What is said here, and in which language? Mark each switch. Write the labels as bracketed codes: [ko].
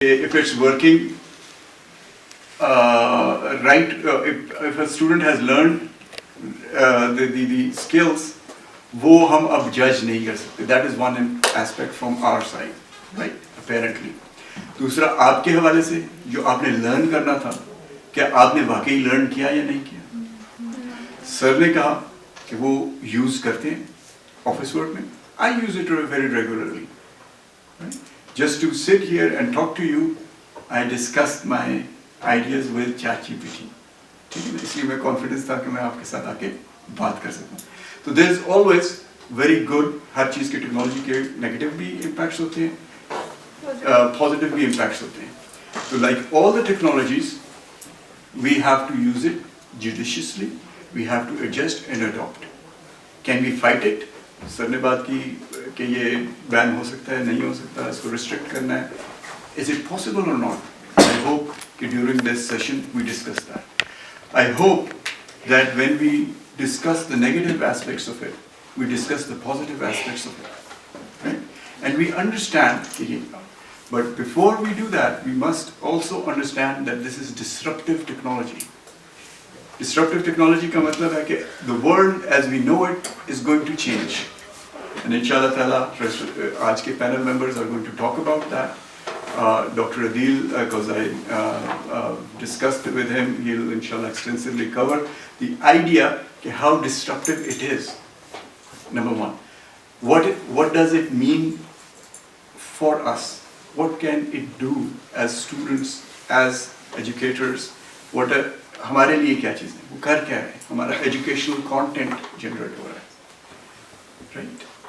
[en] If it's working right, if a student has learned the skills, वो हम अब judge नहीं कर सकते. That is one aspect from our side, right? Apparently. [hi] दूसरा आपके हवाले से जो आपने learn करना था, क्या आपने वाकई learn किया या नहीं किया? सर ने कहा कि वो use करते हैं office work में. [en] I use it very regularly. Right? Just to sit here and talk to you, I discussed my ideas with ChatGPT. [hi] ठीक है, इसलिए मैं confidence था कि मैं आपके साथ आके बात कर सकूं. तो there is always very good, हर चीज़ के technology के negative भी impacts होते हैं, positive भी impacts होते हैं. [en] So like all the technologies, we have to use it judiciously. We have to adjust and adopt. Can we fight it? [hi] Sir ने बात की कि ये बैन हो सकता है, नहीं हो सकता, इसको restrict करना है. [en] Is it possible or not? I hope that during this session we discuss that. I hope that when we discuss the negative aspects of it, we discuss the positive aspects of it. Right? And we understand, but before we do that, we must also understand that this is disruptive technology. Disruptive technology का मतलब है कि the world as we know it is going to change. And inshallah ta'ala, आज के panel members are going to talk about that. Dr. Adil, because I discussed it with him, he'll inshallah extensively cover the idea कि how disruptive it is. Number one, what does it mean for us? What can it do as students, as educators? [hi] हमारे लिए क्या चीज़ है, वो कर क्या है, हमारा एजुकेशनल कंटेंट जनरेट हो रहा है, राइट?